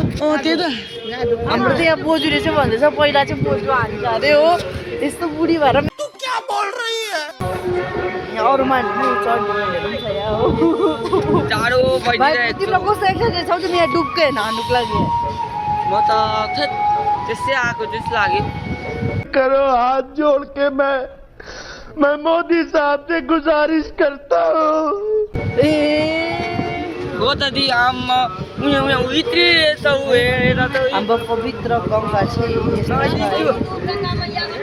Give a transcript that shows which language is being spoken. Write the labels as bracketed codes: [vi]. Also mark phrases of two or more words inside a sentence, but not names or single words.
[ne] त्यही त हाम्रो चाहिँ यहाँ बोजूले चाहिँ भन्दैछ पहिला चाहिँ बोजू हान्छ अरे हो, यस्तो बुढी भएर यहाँ अरू मान्छे चढ्नेहरू पनि छ यहाँ हो। जाडो भइरहेको तिमीलाई कस्तो एक्सर्साइज छ यहाँ डुब्के होइन हान्नुको लागि? म त त्यसै आएको जस्तो लाग्यो। [hi] करो हाथ जोड़ के मैं मोदी साहब से गुजारिश करता हूँ। [ne] हो त दि आम्मा उयो भित्री हेरेर त हाम्रो पवित्र गङ्गा चाहिँ यस्तो छ है।